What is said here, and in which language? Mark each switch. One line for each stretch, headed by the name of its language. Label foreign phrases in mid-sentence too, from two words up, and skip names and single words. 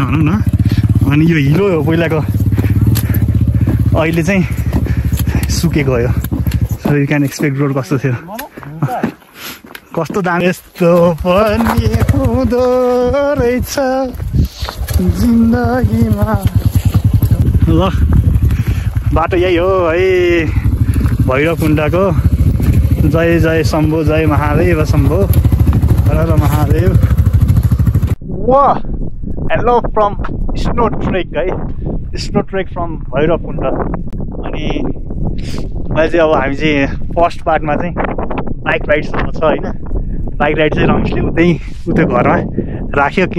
Nepali: भनौँ न अनि यो हिलो हो पहिलाको अहिले चाहिँ सुकेको हो
English: so you can expect
Nepali: रोड कस्तो थियो कस्तो दाम यस्तो पनि हुँदो रहेछ जिन्दगीमा ल बाटो यही हो है भैरवकुण्डको जय जय शम्भो जय महादेव शम्भो हर महादेव वाह
English: hello from snow trek
Nepali: है
English: snow trek from
Nepali: भैरवकुण्ड अनि मैले चाहिँ अब हामी चाहिँ फर्स्ट पार्टमा चाहिँ बाइक राइडसम्म छ होइन
English: bike ride
Nepali: चाहिँ रमेशले उतै घरमा राख्यो किन